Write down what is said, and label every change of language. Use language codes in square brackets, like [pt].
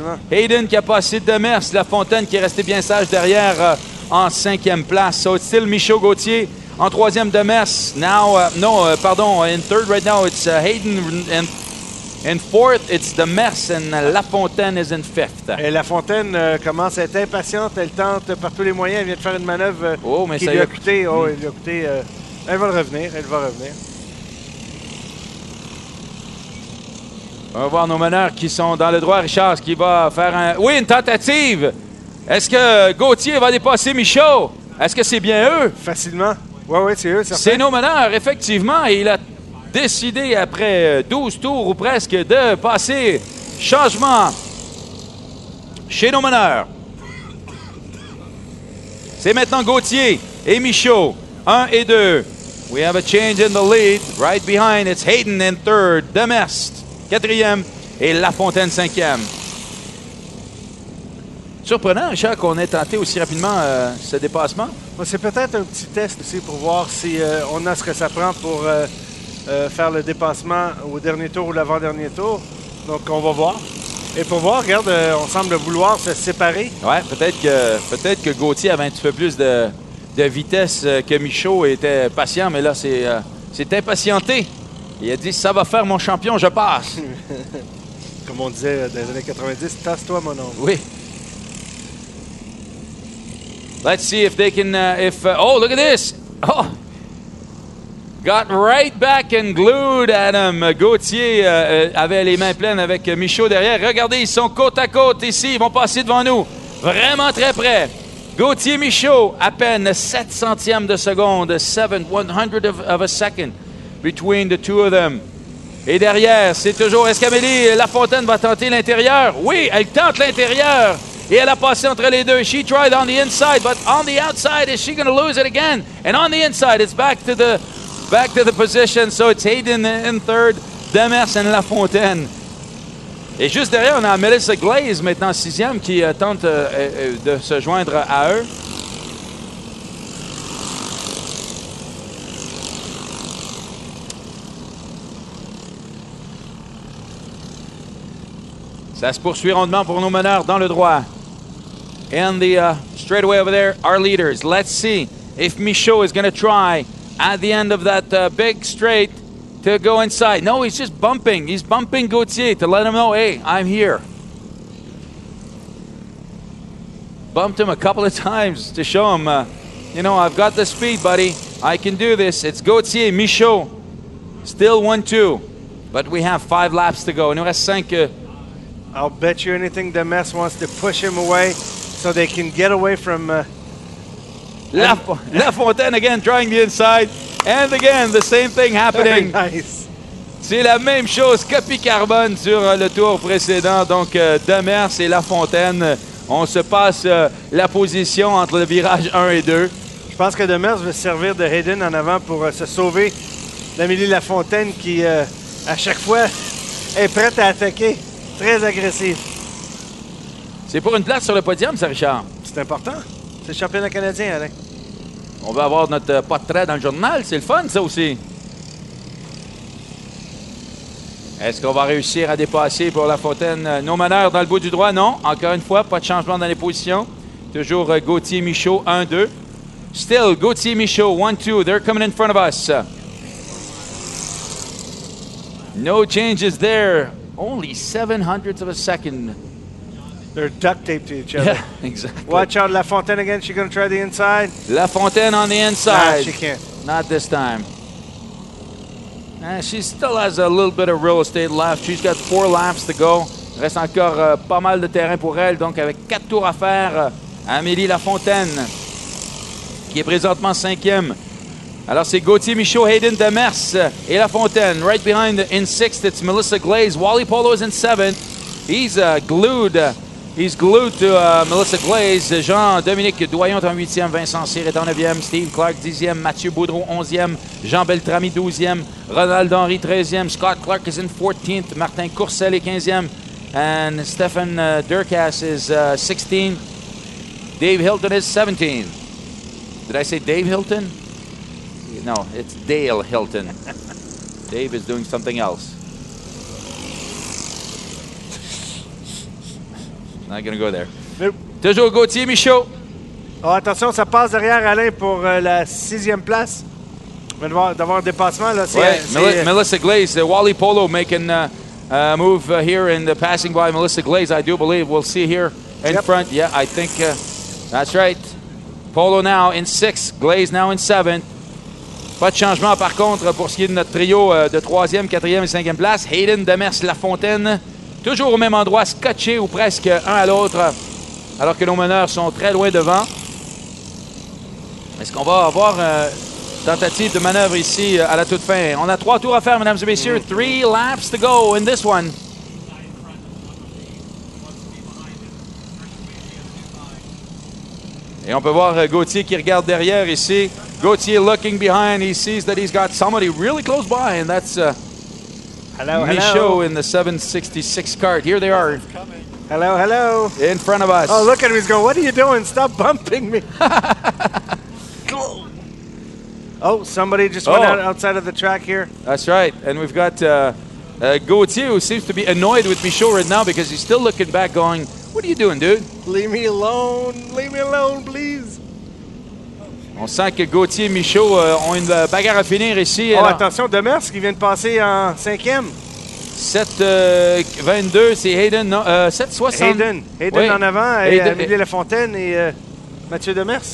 [fr] Hayden qui a passé Demers. Lafontaine qui est resté bien sage derrière en 5e place. [en] So it's still Michaud Gauthier. [fr] En 3e, Demers. [en] Now, in third right now, it's Hayden. In 4th, it's Demers, and Lafontaine is in 5th. [fr] Et Lafontaine commence à être impatiente. Elle tente par tous les moyens. Elle vient de faire une manœuvre qui lui a coûté. Elle lui a coûté. Elle va revenir. On va voir nos meneurs qui sont dans le droit. Richard, qui va faire un... Oui, une tentative. Est-ce que Gauthier va dépasser Michaud? Est-ce que c'est bien eux? Facilement. Oui, c'est eux, certain. C'est nos meneurs, effectivement. Et il a décidé, après 12 tours ou presque, de passer. Changement chez nos meneurs. C'est maintenant Gauthier et Michaud. 1 et 2. [en] We have a change in the lead. Right behind, it's Hayden in third. [fr] Demers, 4e. Et Lafontaine, 5e. Surprenant, Richard, qu'on ait tenté aussi rapidement ce dépassement. C'est peut-être un petit test aussi pour voir si on a ce que ça prend pour faire le dépassement au dernier tour ou l'avant-dernier tour. Donc, on va voir. Et pour voir, regarde, on semble vouloir se séparer. Ouais, peut-être que Gauthier avait un petit peu plus de vitesse que Michaud était patient, mais là, c'est impatienté. Il a dit, ça va faire mon champion, je passe. Comme on disait dans les années 90, tasse-toi, mon oncle. Oui. [en] Let's see if they can, oh, look at this. Oh, got right back and glued at him. [fr] Gauthier avait les mains pleines avec Michaud derrière. Regardez, ils sont côte à côte ici. Ils vont passer devant nous. Vraiment très près. Gauthier, Michaud, à peine 7 centièmes de seconde. [en] 100th of a second between the two of them. [fr] Et derrière, c'est toujours... Est-ce qu'Amélie Lafontaine va tenter l'intérieur? Oui, elle tente l'intérieur. Et elle a passé entre les deux. [en] She tried on the inside, but on the outside, is she going to lose it again? And on the inside, it's back to the position. So it's Hayden in third, Demers and Lafontaine. [fr] Et juste derrière, on a Melissa Glaze, maintenant 6e, qui tente de se joindre à eux. Ça se poursuit rondement pour nos meneurs dans le droit. [en] And the straightaway over there, our leaders. Let's see if Michaud is going to try at the end of that big straight to go inside. No, he's just bumping. He's bumping Gauthier to let him know, hey, I'm here. Bumped him a couple of times to show him You know, I've got the speed, buddy. I can do this. It's Gauthier, Michaud. Still 1-2. But we have 5 laps to go. [fr] Il nous reste 5. [en] I'll bet you anything Demers wants to push him away so they can get away from... Lafontaine again trying the inside. And again, the same thing happening. Very nice. [fr] C'est la même chose, copie carbone sur le tour précédent. Donc, Demers et Lafontaine, on se passe la position entre le virage 1 et 2. Je pense que Demers veut se servir de Hayden en avant pour se sauver d'Amélie Lafontaine qui, à chaque fois, est prête à attaquer. Très agressive. C'est pour une place sur le podium, ça, Richard? C'est important. C'est le championnat canadien, Alain. On va avoir notre portrait dans le journal. C'est le fun, ça aussi. Est-ce qu'on va réussir à dépasser pour Lafontaine nos meneurs dans le bout du droit? Non. Encore une fois, pas de changement dans les positions. Toujours Gauthier, Michaud, 1-2. [en] Still, Gauthier, Michaud, 1-2. They're coming in front of us. No changes there. Only 700ths of a second. They're duct taped to each other. Yeah, exactly. Watch out, Lafontaine again. She's going to try the inside. Lafontaine on the Nah, inside. she can't. Not this time. She still has a little bit of real estate left. She's got 4 laps to go. [fr] Il reste encore pas mal de terrain pour elle. Donc, avec 4 tours à faire, Amélie Lafontaine, qui est présentement 5e. Alors, c'est Gauthier, Michaud, Hayden, Demers et Lafontaine. [en] Right behind in 6th, it's Melissa Glaze. Wally Polo is in 7th. He's glued. He's glued to Melissa Glaze. [fr] Jean-Dominique Doyon est en 8e. Vincent Cyr est en 9e. Steve Clark, 10e. Mathieu Boudreau, 11e. Jean Beltrami, 12e. Ronald Henry, 13e. [en] Scott Clark is in 14th. [fr] Martin Courcelle est 15e. [en] And Stefan Durkas is 16. Dave Hilton is 17. Did I say Dave Hilton? No, it's Dale Hilton. Dave is doing something else. Not going to go there. Nope. [fr] Toujours Gauthier, Michaud. Oh, attention, ça passe derrière Alain pour la 6e place. On va d'avoir un dépassement. Là. [en] Melissa Glaze, Wally Polo making a move here in the passing by Melissa Glaze, I do believe. We'll see here in front. Yeah, I think that's right. Polo now in 6th, Glaze now in 7th. [fr] Pas de changement par contre pour ce qui est de notre trio de 3e, 4e et 5e place. Hayden, Demers, Lafontaine, toujours au même endroit, scotchés ou presque un à l'autre, alors que nos meneurs sont très loin devant. Est-ce qu'on va avoir tentative de manœuvre ici à la toute fin? On a 3 tours à faire, mesdames et messieurs. [en] 3 laps to go in this one. [fr] Et on peut voir Gauthier qui regarde derrière ici. [en] Gauthier looking behind. He sees that he's got somebody really close by, and that's Michaud in the 766 cart. Here they are. Hello, hello. In front of us. Oh, look at him. He's going, what are you doing? Stop bumping me. Oh, somebody just went outside of the track here. That's right. And we've got Gauthier, who seems to be annoyed with Michaud right now because he's still looking back going, what are you doing, dude? Leave me alone. Leave me alone, please. [fr] On sent que Gauthier et Michaud ont une bagarre à finir ici. Oh, attention, Demers qui vient de passer en 5e. 7-22, c'est Hayden. Non, 7-60. Hayden oui. En avant, et Amélie Lafontaine et Mathieu Demers.